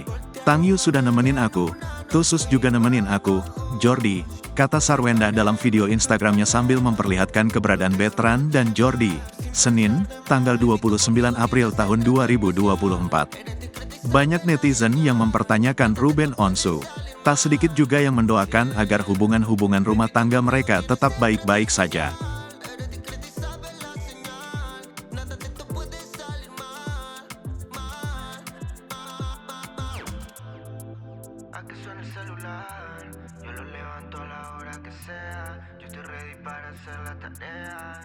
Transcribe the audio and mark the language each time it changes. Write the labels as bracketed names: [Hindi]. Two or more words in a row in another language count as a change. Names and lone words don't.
[Indonesian] Tangyu sudah nemenin aku, Tusus juga nemenin aku, Jordi, kata Sarwenda dalam video Instagramnya sambil memperlihatkan keberadaan Betran dan Jordi. Senin, tanggal 29 April tahun 2024. Banyak netizen yang mempertanyakan Ruben Onsu. Tak sedikit juga yang mendoakan agar hubungan-hubungan rumah tangga mereka tetap baik-baik saja. [Spanish] A que suene el celular, yo lo levanto a la hora que sea. Yo estoy ready para hacer la tarea.